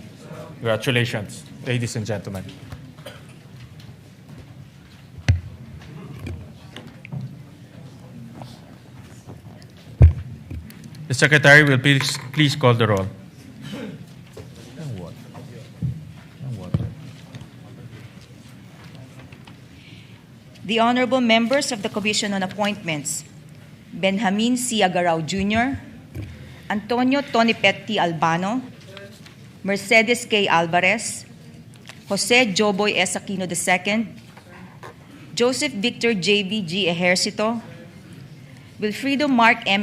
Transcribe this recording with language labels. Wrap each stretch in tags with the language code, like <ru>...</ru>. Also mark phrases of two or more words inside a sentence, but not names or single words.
<en>Congratulations, ladies and gentlemen. The Secretary will please call the roll. The honorable members of the Commission on Appointments, Benjamin C. Agarao Jr., Antonio Tonipet T. Albano, Mercedes K. Alvarez, Jose Joboy S. Aquino II, Joseph Victor J.V. G. Ejercito, Wilfrido Mark M.</en>